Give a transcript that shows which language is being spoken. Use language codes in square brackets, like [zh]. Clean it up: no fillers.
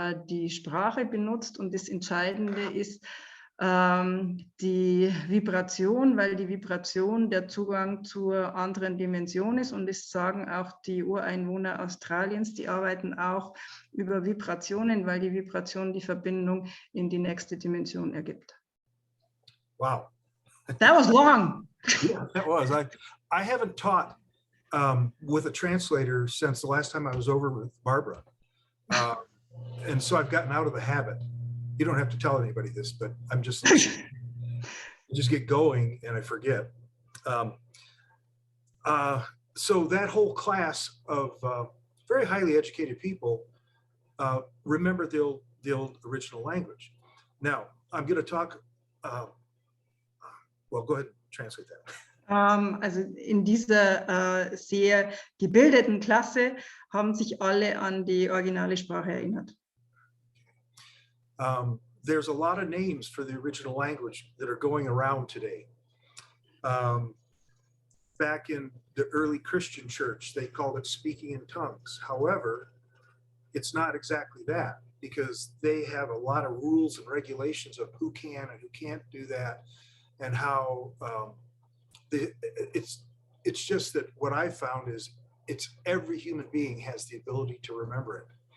[de] die Sprache benutzt und das Entscheidende ist die Vibration, weil die Vibration der Zugang zur anderen Dimension ist und das sagen auch die Ureinwohner Australiens, die arbeiten auch über Vibrationen, weil die Vibration die Verbindung in die nächste Dimension ergibt. [en] Wow. That was long. Yeah, that was. I haven't taught with a translator since the last time I was over with Barbara. And so I've gotten out of the habit. You don't have to tell anybody this, but I'm just get going and I forget. So that whole class of very highly educated people remember the old original language. Now, I'm going to talk, well, go ahead and translate that. [de] Also in dieser sehr gebildeten Klasse haben sich alle an die originale Sprache erinnert. [en] There's a lot of names for the original language that are going around today. Back in the early Christian church, they called it speaking in tongues. However, it's not exactly that because they have a lot of rules and regulations of who can and who can't do that and how it's just that what I found is it's every human being has the ability to remember it.